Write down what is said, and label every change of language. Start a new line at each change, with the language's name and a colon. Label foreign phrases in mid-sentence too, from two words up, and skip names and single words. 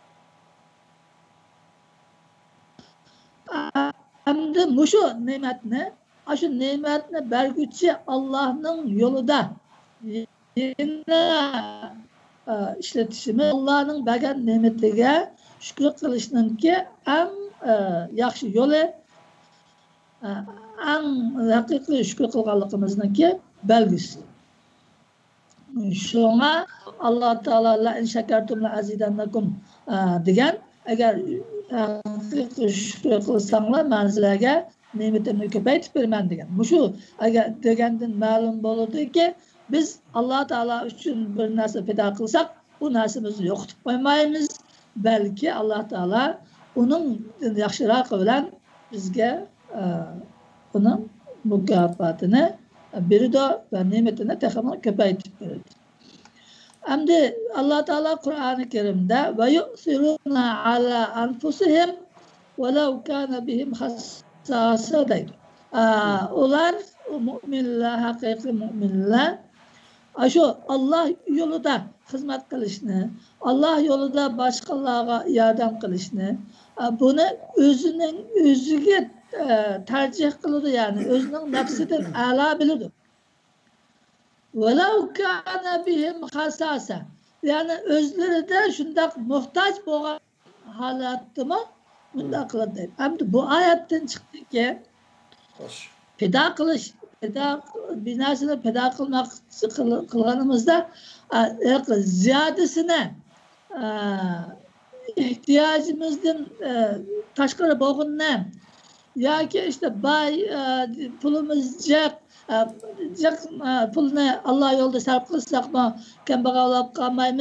Uzbek: Hamda mushu ne'matni, shu ne'matni berguchi Allohning yo'lida ishlatishimiz, Allohning bergan ne'matiga shukr qilishninki eng yaxshi yo'li, eng haqiqiy shukr qilganligimizniki belgisi. Shunga Alloh taolo
Arabic: لئن شكرتم لأزيدنكم
Uzbek: degan, agar shukr qilsanglar men sizlarga ne'matimni ko'paytirib beraman degan. Mushu agar degandan ma'lum bo'ladiki, biz Alloh taolo uchun bir narsa pido qilsak, bu narsamizni yo'qotib qo'ymaymiz, balki Alloh taolo uning yaxshirog'i bilan bizga uning mukofotini beradi va ne'matini texmo ko'paytirib beradi. Hamda Alloh taolo Qur'oni Karimda
Arabic: ويؤثرون على أنفسهم ولو كان بهم خصاصة
Uzbek: deydi. Ular mu'minlar, haqiqiy mu'minlar shu Allah yo'lida xizmat qilishni, Allah yo'lida boshqalarga yordam qilishni, buni o'ziga tercih qiladi, ya'ni o'zining nafsidan a'lo biladi.
Arabic: ولو كان بهم خصاصة,
Uzbek: ya'ni o'zlarida shundoq muhtoj bo'lgan holatdami bunday qiladi. Hamda bu oyatdan chiqdiki, pido qilish, bir narsani pido qilganimizda ziyodasini ehtiyojimizdan tashqari bo'lganini yoki işte boy pulimiz jiq pulni Alloh yo'lida sarf qilsakmi kambag'al bo'lib qolmaymiz.